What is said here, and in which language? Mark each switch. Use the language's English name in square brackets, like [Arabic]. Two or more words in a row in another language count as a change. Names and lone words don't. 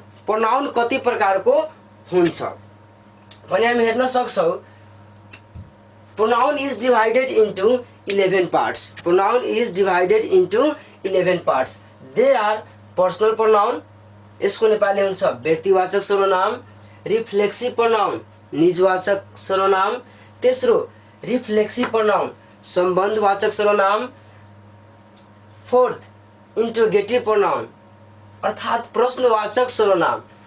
[Nepali] प्रोनाउन कति प्रकारको हुन्छ भने हामी हेर्न सक्छौँ। [English] Pronoun is divided into 11 parts. Pronoun is divided into 11 parts. They are personal pronoun, [Nepali] यसको नेपाली हुन्छ व्यक्तिवाचक सर्वनाम। [English] Reflexive pronoun, [Nepali] निजवाचक सर्वनाम। तेस्रो [English] Reflexive pronoun, [Nepali] सम्बन्धवाचक सर्वनाम। [English] Fourth interrogative pronoun, [Nepali] अर्थात् प्रश्नवाचक सर्वनाम।